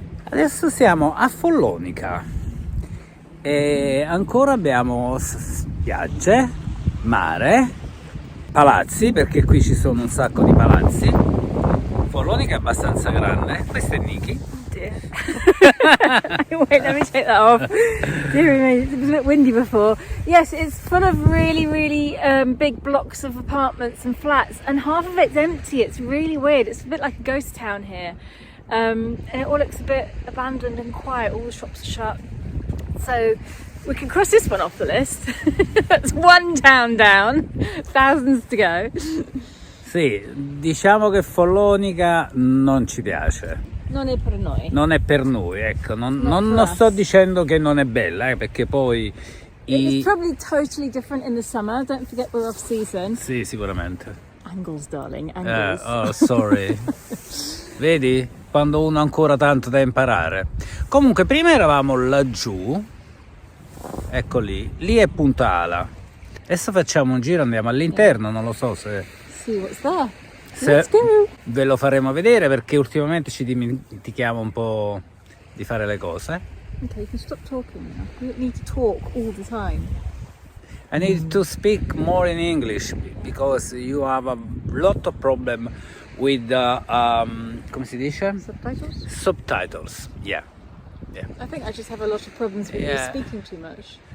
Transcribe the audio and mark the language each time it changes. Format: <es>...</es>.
<it>Adesso siamo a Follonica e ancora abbiamo spiagge, mare, palazzi, perché qui ci sono un sacco di palazzi. Follonica è abbastanza grande. Questo è Nicki.</it> <en>Wait, let me take that off. Dear me, it was a bit windy before. Yes, it's full of really big blocks of apartments and flats, and half of it's empty. It's really weird. It's a bit like a ghost town here. And it all looks a bit abandoned and quiet. All the shops are shut. So we can cross this one off the list. That's one town down, thousands to go.</en> <it>Sì, diciamo che Follonica non ci piace. Non è per noi. Non è per noi, ecco. Non sto dicendo che non è bella, perché poi...</it> <en>It's probably totally different in the summer. Don't forget we're off season.</en> <it>Sì, sicuramente.</it> <en>Angles, darling, angles. Oh, sorry.</en> <it>Vedi? Quando uno ha ancora tanto da imparare. Comunque, prima eravamo laggiù. Ecco lì. Lì è Punta. Adesso facciamo un giro, andiamo all'interno, non lo so se...</it> <en>See what's there.</en> <it>Se ve lo faremo vedere, perché ultimamente ci dimentichiamo un po' di fare le cose.</it> <en>Okay, you can stop talking now. You don't need to talk all the time. I need to speak more in English because you have a lot of problem with</en> <it>come si dice?</it> <en>Subtitles? Subtitles. Yeah. I think I just have a lot of problems with you speaking too much.</en>